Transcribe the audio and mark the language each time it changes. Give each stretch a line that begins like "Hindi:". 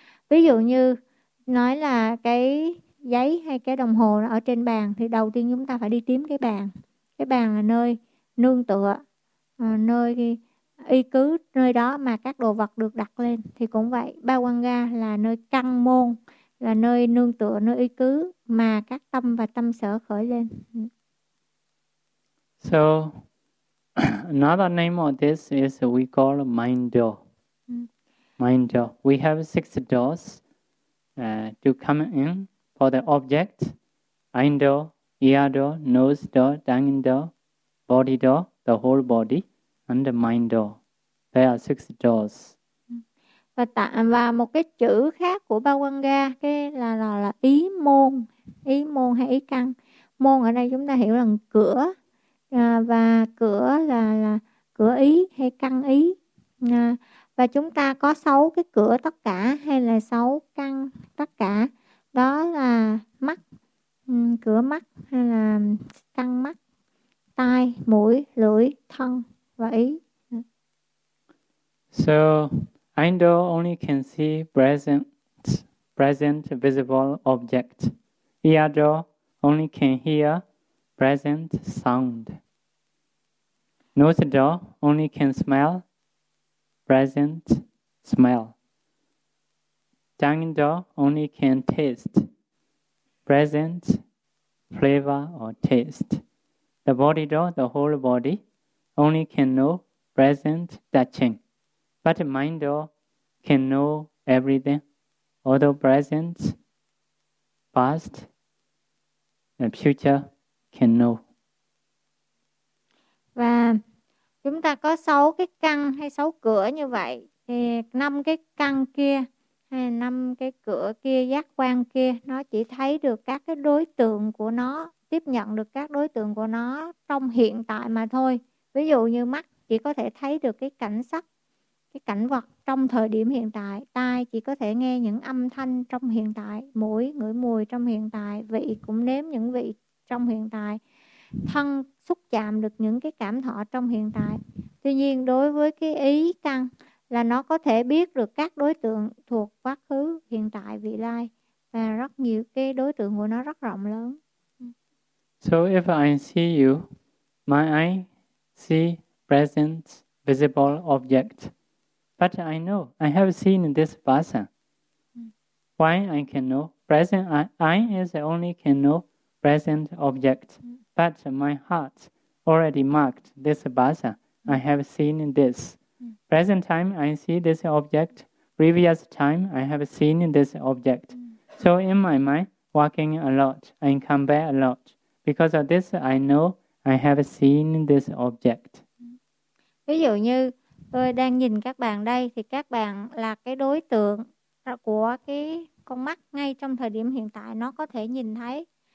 Vietnamese: Ví dụ như nói là cái giấy hay cái đồng hồ ở trên bàn, thì đầu tiên chúng ta phải đi tìm cái bàn. Cái bàn là nơi nương tựa, nơi y cứ, nơi đó mà các đồ vật được đặt lên. Thì cũng vậy, ba quan ga là nơi căn môn, là nơi nương tựa, nơi y cứ mà các tâm và tâm sở khởi lên.
English: So another name of this is we call mind door. Mind door. We have six doors to come in for the object. Mind door, ear door, nose door, tongue door, body door, the whole body, and the mind door. There are six doors.
Vietnamese: Và một cái chữ khác của ba quan ga là ý môn. Ý môn hay ý căn. Môn ở đây chúng ta hiểu là cửa. Và cửa là cửa ý hay căn ý. Và chúng ta có 6 cái cửa tất cả hay là 6 căn tất cả. Đó là mắt, cửa mắt hay là căn mắt, tai, mũi, lưỡi, thân và ý.
English: So, Indo only can see present visible object. Iado only can hear present sound. Nose door only can smell present smell. Tongue door only can taste present flavor or taste. The body door, the whole body, only can know present touching. But mind door can know everything, although present, past, and future can know.
Vietnamese: Và chúng ta có 6 cái căn hay 6 cửa như vậy, thì 5 cái căn kia hay 5 cái cửa kia, giác quan kia, nó chỉ thấy được các cái đối tượng của nó, tiếp nhận được các đối tượng của nó trong hiện tại mà thôi. Ví dụ như mắt chỉ có thể thấy được cái cảnh sắc, cái cảnh vật trong thời điểm hiện tại. Tai chỉ có thể nghe những âm thanh trong hiện tại. Mũi ngửi mùi trong hiện tại. Vị cũng nếm những vị trong hiện tại. Thân xúc chạm được những cái cảm thọ trong hiện tại. Tuy nhiên đối với cái ý căn là nó có thể biết được các đối tượng thuộc quá khứ, hiện tại, vị lai, và rất nhiều cái đối tượng của nó rất rộng lớn.
English: So if I see you, my eye see present visible object, but I know I have seen this person. Why I can know present? I only can know present object. But my heart already marked this bhasa. I have seen this. Present time, I see this object. Previous time, I have seen this object. So in my mind, walking a lot, I come back a lot. Because of this, I know I have seen this object.
Vietnamese: Ví dụ như tôi đang nhìn các bạn đây, thì các bạn là cái đối tượng của cái con mắt ngay trong thời điểm hiện tại, nó có thể nhìn thấy.